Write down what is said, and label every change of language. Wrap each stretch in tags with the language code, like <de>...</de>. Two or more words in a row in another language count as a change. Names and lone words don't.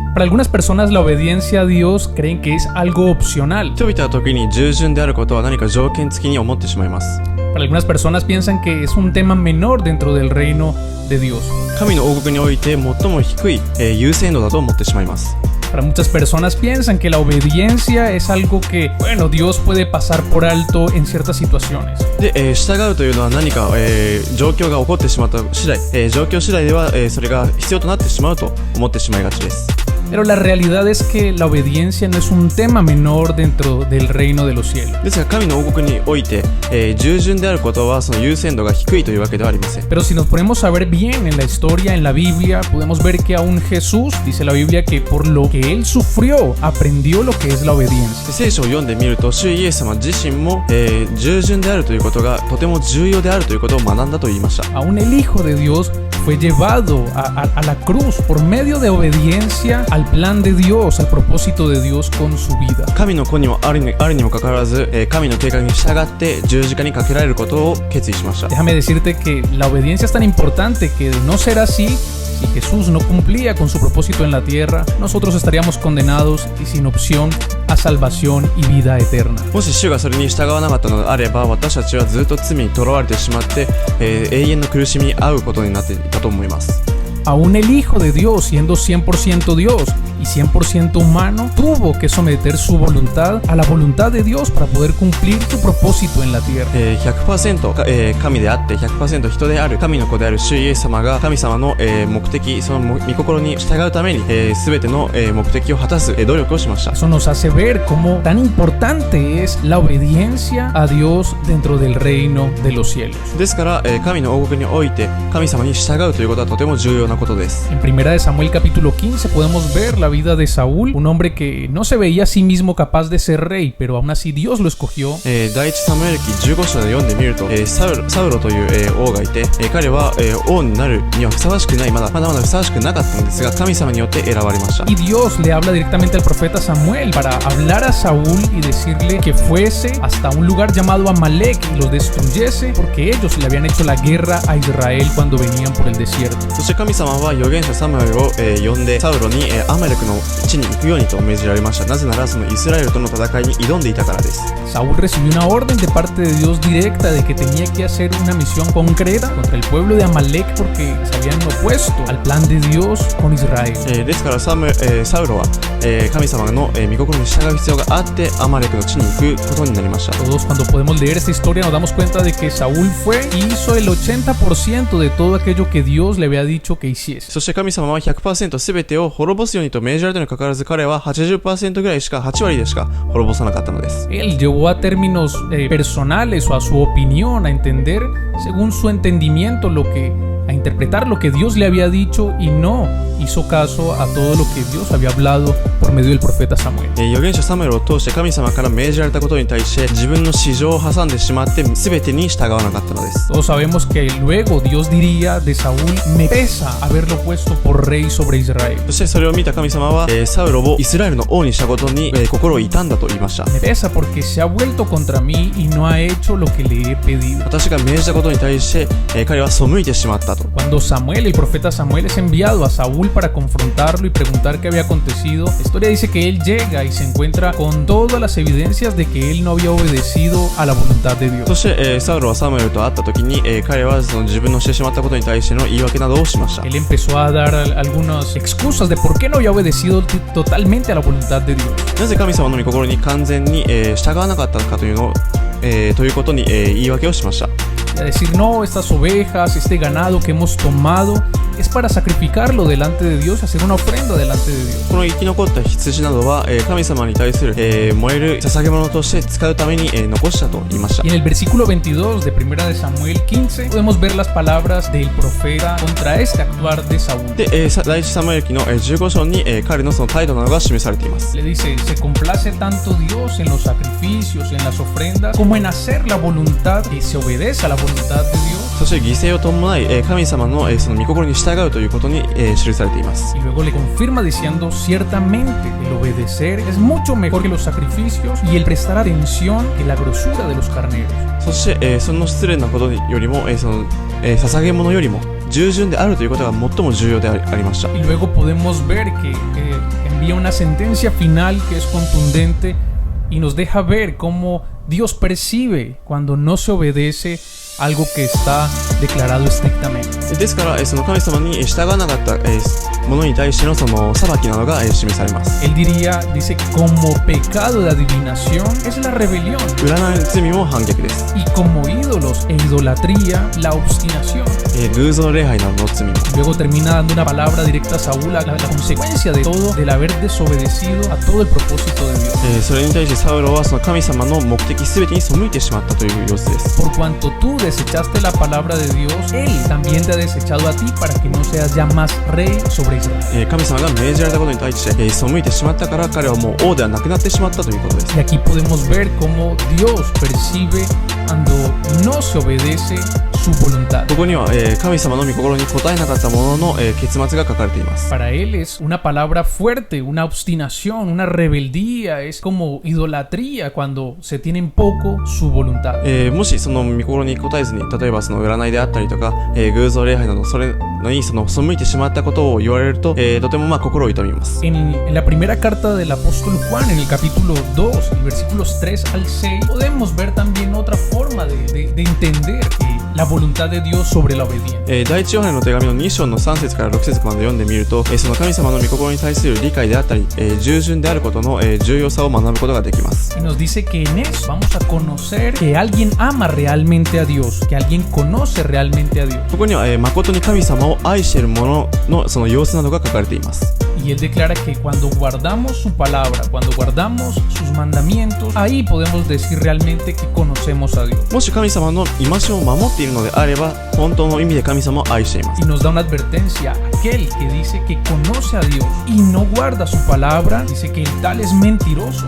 <es>Para algunas personas la obediencia a Dios creen que es algo opcional.</es> <ja>人々は時に従順であることは何か条件付きに思ってしまいます。</ja> <es>Para algunas personas piensan que es un tema menor dentro del reino de Dios.</es> <ja>神の王国において最も低い、優先度だと思ってしまいます。</ja> <es>Para muchas personas piensan que la obediencia es algo que, bueno, Dios puede pasar por alto en ciertas situaciones.</es> <ja>で、従うというのは何か、状況が起こってしまった次第、状況次第では、それが必要となってしまうと思ってしまいがちです。</ja> <es>Pero la realidad es que la obediencia no es un tema menor dentro del reino de los cielos.</es> <ja>ですが神の王国において、従順であることはその優先度が低いというわけではありません。</ja> <es>Pero si nos ponemos a ver bien en la historia, en la Biblia, podemos ver que aún Jesús, dice la Biblia, que por lo que él sufrió, aprendió lo que es la obediencia.</es> <ja>聖書を読んでみると、主イエス様自身も、従順であるということがとても重要であるということを学んだと言いました。</ja> <es>Aún el Hijo de Dios fue llevado a la cruz por medio de obediencia al plan de Dios, al propósito de Dios con su vida.</es> <ja>神の子にもあるにもかかわらず、神の計画に従って十字架にかけられることを決意しました。</ja> <es>Déjame decirte que la obediencia es tan importante que de no ser así, si Jesús no cumplía con su propósito en la tierra, nosotros estaríamos condenados y sin opción a salvación y vida eterna.</es> <ja>もし主がそれに従わなかったのであれば、私たちはずっと罪にとらわれてしまって、永遠の苦しみに遭うことになっていたと思います。</ja> <es>Aún el Hijo de Dios, siendo 100% Dios y 100% humano, tuvo que someter su voluntad a la voluntad de Dios para poder cumplir su propósito en la tierra.</es> <ja>100%、神であって 100% 人である神の子である主イエス様が神様の、目的、その御心に従うために、全ての、目的を果たす、努力をしました。</ja> <es>Eso nos hace ver cómo tan importante es la obediencia a Dios dentro del reino de los cielos.</es> <ja>ですから、神の王国において神様に従うということはとても重要なことです。</ja> <es>En 1 de Samuel capítulo 15 podemos ver la vida de Saúl, un hombre que no se veía a sí mismo capaz de ser rey, pero aún así Dios lo escogió.</es> <ja>第一サムエル記15章で読んでみると、サウロという、王がいて、彼は、王になるにはふさわしくない、まだふさわしくなかったのですが、神様によって選ばれました。</ja> <es>Y Dios le habla directamente al profeta Samuel para hablar a Saúl y decirle que fuese hasta un lugar llamado Amalek y los destruyese, porque ellos le habían hecho la guerra a Israel cuando venían por el desierto.</es> <ja>そして神様は預言者サムエルを、呼んでサウロに、アマレクの地に行くようにと命じられました。なぜならそのイスラエルとの戦いに挑んでいたからです。</ja> <es>Saúl recibió una orden de parte de Dios directa de que tenía que hacer una misión concreta contra el pueblo de Amalek porque se habían opuesto al plan de Dios con Israel.</es> <ja>ですからサウロは、神様の、御心に従う必要があってアマレクの地に行くことになりました。</ja> <es>Todos cuando podemos leer esta historia nos damos cuenta de que Saúl fue y hizo el 80% de todo aquello que Dios le había dicho que hiciese.</es> <ja>そして神様は 100% 全てを滅ぼすようにと命じられたにもかかわらず彼は 80% ぐらいしか8割でしか滅ぼさなかったのです。</ja> <es>Él llevó a términos personales o a su opinión a entender según su entendimiento a interpretar lo que Dios le había dicho y no hizo caso a todo lo que Dios había hablado por medio del profeta Samuel.</es> <ja>預言者サムエルを通して神様から命じられたことに対して自分の私情を挟んでしまって全てに従わなかったのです。</ja> <es>Todos sabemos que luego Dios diría de Saúl, me pesa haberlo puesto por rey sobre Israel.</es> <ja>そしてそれを見た神様は、サウロをイスラエルの王にしたことに、心を痛んだと言いました。</ja> <es>Me pesa porque se ha vuelto contra mí y no ha hecho lo que le he pedido.</es> <ja>私が命じたことに対して、彼は背いてしまったと。</ja> <es>Cuando Samuel, el profeta Samuel, es enviado a Saúl para confrontarlo y preguntar qué había acontecido, la historia dice que él llega y se encuentra con todas las evidencias de que él no había obedecido a la voluntad de Dios.</es> <ja>そして、サウロはサムエルと会った時に、彼はその自分のしてしまったことに対しての言い訳などをしました。</ja> <es>Él empezó a dar algunas excusas de por qué no había obedecido totalmente a la voluntad de Dios.</es> <ja>なぜ神様の御心に完全に、従わなかったのかというのを、ということに、言い訳をしました。</ja> <es>Y a decir, no, estas ovejas, este ganado que hemos tomado es para sacrificarlo delante de Dios y hacer una ofrenda delante de Dios.</es> <ja>この生き残った羊などは、神様に対する、燃える捧げ物として使うために、残したと言いました。</ja> <es>Y en el versículo 22 de 1 de Samuel 15 podemos ver las palabras del profeta contra este actuar de Saúl.</es> <ja>で、第一サムエル記の、15章に、彼のその態度などが示されています。</ja> <es>Le dice, se complace tanto Dios en los sacrificios, en las ofrendas, como en hacer la voluntad, que se obedece a la voluntad de Dios.</es> <ja>そして犠牲を伴い、神様の、その御心に従うということに、記されています。</ja> <es>Y luego le confirma diciendo, ciertamente el obedecer es mucho mejor que los sacrificios y el prestar atención que la grosura de los carneros.</es> <ja>そして、その失礼なことよりも、その、捧げ物よりも従順であるということが最も重要でありました。</ja> <es>Y luego podemos ver que en daría una sentencia final que es contundente y nos deja ver cómo Dios percibe cuando no se obedece algo que está declarado estrictamente.</es> <ja>ですから、その神様に従わなかったものに対してのその裁きなどが示されます。</ja> <es>Él dice, como pecado de adivinación es la rebelión.</es> <ja>占いの罪も反逆です。</ja> <es>Y como ídolos e idolatría, la obstinación.</es> <ja>偶像礼拝などの罪も。</ja> <es>Luego termina dando una palabra directa a Saúl, la consecuencia de todo, del haber desobedecido a todo el propósito de Dios.</es> <ja>それに対してサウロはその神様の目的すべてに背いてしまったという様子です。</ja> <es>Por cuanto tú desechaste la palabra de Dios, Él también te ha desechado a ti para que no seas ya más rey sobre Israel.</es> <ja>神様が命じられたことに対して、背いてしまったから彼はもう王ではなくなってしまったということです。</ja> <es>Y aquí podemos ver cómo Dios percibe cuando no se obedece su voluntad.</es> <ja>ここには、神様の御心に応えなかった者の、結末が書かれています。</ja> <es>Para Él es una palabra fuerte, una obstinación, una rebeldía, es como idolatría cuando se tiene en poco su voluntad.</es> <ja>もしその御心に応えずに、例えばその占いであったりとか、偶像礼拝などそれのに背いてしまったことを言われると、とても心を痛みます。</ja> <es>En la primera carta del apóstol Juan, en el capítulo 2, versículos 3 al 6, podemos ver también otra forma de entender la voluntad de Dios sobre la obediencia.</es> <ja>第一ヨハネの手紙の2章の3節から6節まで読んでみると、その神様の御心に対する理解であったり、従順であることの、重要さを学ぶことができます。</ja> <es>Y nos dice que en eso vamos a conocer que alguien ama realmente a Dios, que alguien conoce realmente a Dios.</es> <ja>ここには、誠に神様を愛している者のその様子などが書かれています。</ja> <es>Y Él declara que cuando guardamos su palabra, cuando guardamos sus mandamientos, ahí podemos decir realmente que conocemos a Dios.</es> <ja>もし神様の戒めを守っているのであれば、本当の意味で神様を愛しています。</ja> <es>Y nos da una advertencia, aquel que dice que conoce a Dios y no guarda su palabra, dice que el tal es mentiroso.</es>